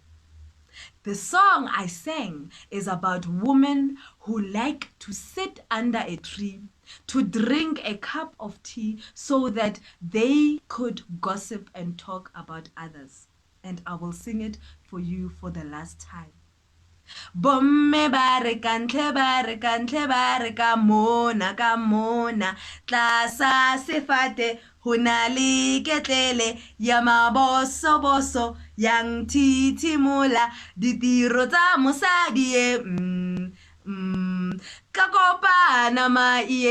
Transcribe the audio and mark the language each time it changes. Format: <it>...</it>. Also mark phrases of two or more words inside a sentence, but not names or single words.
<en>The song I sang is about women who like to sit under a tree to drink a cup of tea so that they could gossip and talk about others. And I will sing it for you for the last time.</en> <st>Bomme ba re ka ntle ba re ka ntle ba re ka mona tlasa sefate ho na le ketlele ya mabosoboso yang thithimola ditiro tsa mosadi ka kopana ma</st>